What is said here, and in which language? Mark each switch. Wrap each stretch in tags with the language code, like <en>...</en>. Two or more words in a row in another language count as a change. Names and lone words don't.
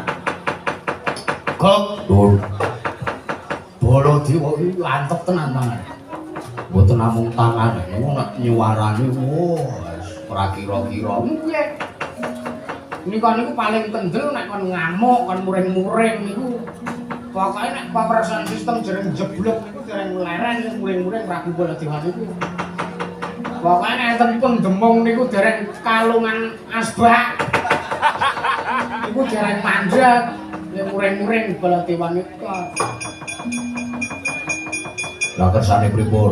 <jv>Kok Baladewa iki lantep tenan tangan. Mboten namung tangan, niku nek nyuwarani wis ora kira-kira. Nggih. Niku paling kendel nek kon ngamuk, kon muring-muring niku. Pokoke nek</jv> <en>power sound system</en> <jv>jereng jeblok niku dereng leren muring-muring Prabu Baladewa niku. Pokoke nek enten pendemung niku dereng kalungan asbak. Niku dereng mandeg, muring-muring Baladewa niku. Lah kersane pripun?</jv>